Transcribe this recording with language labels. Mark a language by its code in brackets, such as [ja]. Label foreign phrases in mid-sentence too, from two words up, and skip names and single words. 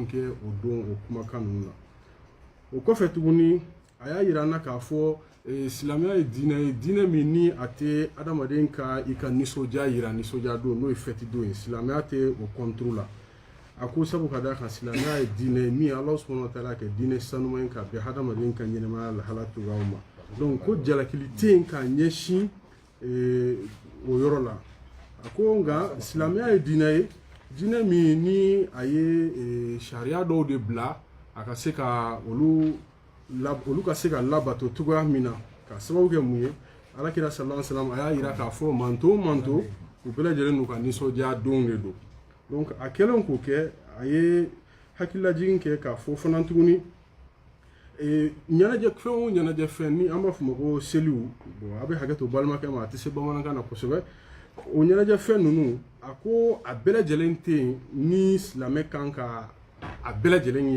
[bm] kɛ o don o kumakan ninnu na o kɔfɛ tuguni a y'a yira an na k'a fɔ silamɛya ye diinɛ min ni a tɛ adamaden ka i ka nisɔndiya yira nisɔndiya don n'o ye fɛti don ye silamɛya tɛ o kɔnturu la a ko sabu ka d'a kan silamɛya ye diinɛ min Ala [ar] سبحانه وتعالى [bm] kɛ diinɛ sanuman ye ka bɛn hadamaden ka ɲɛnɛmaya lahala cogoyaw ma donc ko jalakili tɛ yen k'a ɲɛsin o yɔrɔ la a ko nka silamɛya ye diinɛ ye diinɛ min ni a ye sariya dɔw de bila a ka se ka olu ka se ka labato cogoya min na ka sababu kɛ mun ye Alakira [ar] صلى الله عليه وسلم [bm] a y'a yira k'a fɔ manto u bɛɛ lajɛlen n'u ka nisɔndiya don de don donc a kɛlen k'o kɛ a ye hakililajigin kɛ k'a fɔ fana tuguni ɲɛnajɛ fɛn o ɲɛnajɛ fɛn ni an b'a fɔ o ma ko seliw bon a bɛ hakɛ to balimakɛ ma a tɛ se bamanankan na kosɛbɛ o ɲɛnajɛ fɛn ninnu a ko a bɛɛ lajɛlen tɛ yen ni silamɛ kan ka a bɛɛ lajɛlen